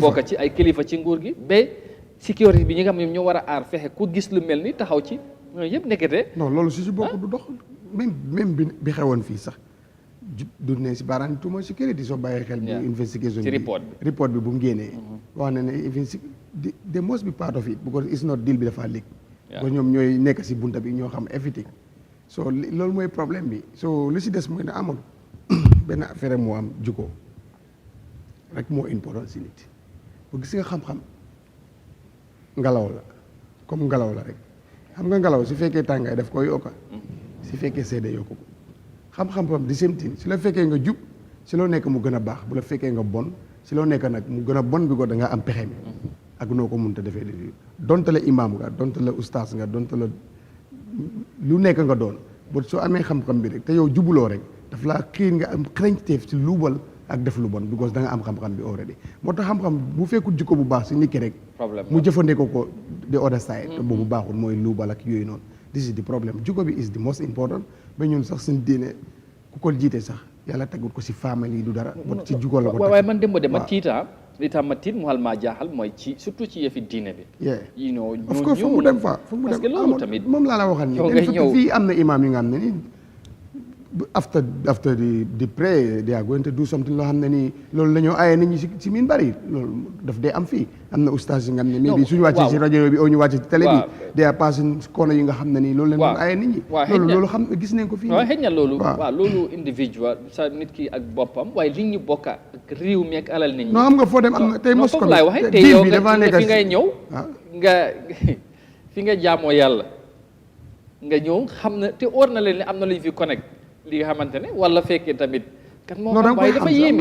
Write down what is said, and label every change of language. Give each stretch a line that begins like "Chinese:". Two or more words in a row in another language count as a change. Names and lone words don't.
Wolof: bokk ci ay kilifa ci nguur gi ba sécurité bi ñi nga xam ñoom ñoo war a aar fexe ku gis lu mel ni taxaw ci ñooñu yëpp nekkete. non loolu si bokk du dox même bi xewoon fii sax du ne si baaraan tuuma sécurité soo bàyyee xel. bu investigation ci report bi bu mu génnee. wax na ne
English: they must be part of it because it's not deal
Wolof: bi dafa leak. ba ñoom ñooy nekk si bunta bi ñoo xam everything so loolu mooy problème bi so li si des mooy ne amul benn affaire moo am jukko rek moo important si nit bu gis nga xam-xam ngelaw la comme ngelaw la rek xam nga ngelaw su fekkee tàngaay daf koy yokka su fekkee sedda yokku ko xam-xam di
English: same thing
Wolof: si la fekkee nga jub si loo nekk mu gën a baax bu la fekkee nga bon si loo nekk nag mu gën a bon bi ko da nga am pexe mi ak noo ko mënta defee di donte la imaam nga donte la ustaas nga donte la lu nekk nga doon ba soo amee xam-xam bi rek te yow jubuloo rek daf laa xiir nga am xarañteef ci luubal ak def lu bon because da nga am xam-xam bi already moo tax xam-xam bu fekkul jikko bu baax si nit ki rek mu jëfandikoo ko
English: the other side
Wolof: te boobu baaxul mooy luubal ak yooyu noonu
English: this is the problem
Wolof: jikko bi
English: is the most important
Wolof: ba ñun sax suñ diine ku ko jiite sax yàlla tegut ko si famille du dara ba ci jikko la ko waaye man dem ba dem ma tiita li tax ma tiit mu xal maa jaaxal mooy ci surtout ci yëfi diine bi
English: you know
Wolof: of course foog mu dem fa foog mu dem
French: parce que
Wolof: loolu tamit moom laa la waxal nii fii am na imam yi nga xam ne ni
English: after the pray they are going to do something
Wolof: loo xam ne nii loolu la ñoo aaye nit ñi si miin bari loolu daf dee am fii am na ustaas yi nga xam ne bi suñu wàccee si rajo bi oo ñu wàccee ci télé bi
English: they are passing corner
Wolof: yi nga xam ne nii loolu leen doon aaye nit ñi loolu xam gis nañ ko fii waaw xëy na loolu waaw loolu individual sa nit ki ak boppam waaye li ñu bokk ak réew mi ak alal nit ñi non xam nga foo dem am na tey mos ko laay waxee tey yow fi ngay ñëw nga fi nga jaamoo yàlla nga ñëw xam na te óor na leen ne am na lu ñu fi connect li nga xamante ne wala fekkee tamit kan moo xam waaye dafa yéeme